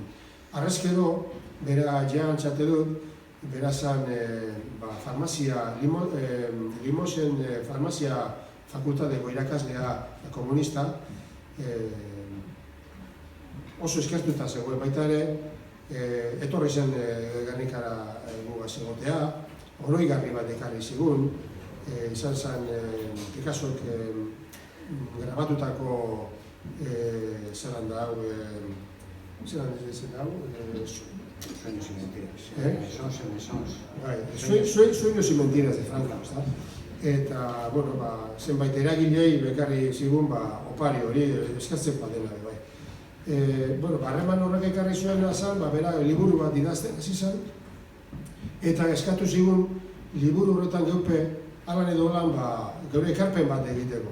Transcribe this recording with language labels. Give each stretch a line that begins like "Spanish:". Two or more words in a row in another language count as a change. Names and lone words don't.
Basque: Arrezkero, bera Jean Chatelet, bera zan Limosen farmazia fakultateko irakaslea komunista, oso eskertuta zegoen baita ere, etorri zen Gernikara gugaz egotea, oroigarri bat ekarri zigun, izan zen Picassok grabatutako zelan da hau,
Spanish: Sueños y mentiras. Sueños y mentiras de Franco, ezta?
Basque: Eta, zenbait eragilei bekarri zigun opari hori eskertzen badela bai. Harreman horrek ekarri zuen azan, bera liburu bat idazten hasi zen, eta eskatu zigun liburu horretan geupe alan edo lan geure ekarpen bat egiteko.